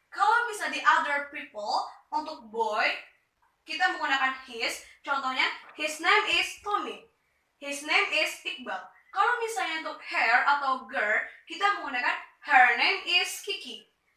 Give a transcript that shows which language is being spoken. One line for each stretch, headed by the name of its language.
Indonesian: Kalau misalnya di other people untuk boy kita menggunakan his. Contohnya
English: his name is Tommy. His name is Iqbal.
Indonesian: Kalau misalnya untuk her atau girl, kita menggunakan
English: her name is Kiki.